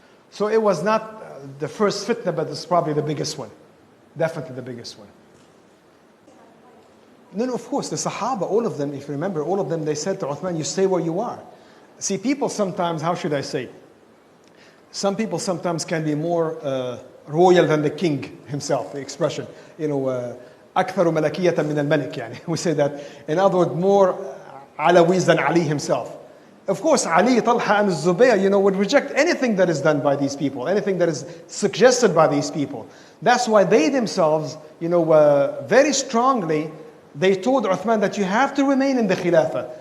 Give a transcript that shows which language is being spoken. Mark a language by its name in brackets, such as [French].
[English] So it was not the first fitna, but it's probably the biggest one. Definitely the biggest one. No, of course, the Sahaba, all of them, if you remember, all of them, they said to Uthman, you stay where you are. See, people sometimes, how should I say? Some people sometimes can be more royal than the king himself, the expression. [Arabic] أكثر ملكية من الملك, يعني. [English] We say that. In other words, more Alawis than Ali himself. Of course, Ali, Talha, and Zubayr, would reject anything that is done by these people, anything that is suggested by these people. That's why they themselves, very strongly, they told Uthman that you have to remain in the Khilafah.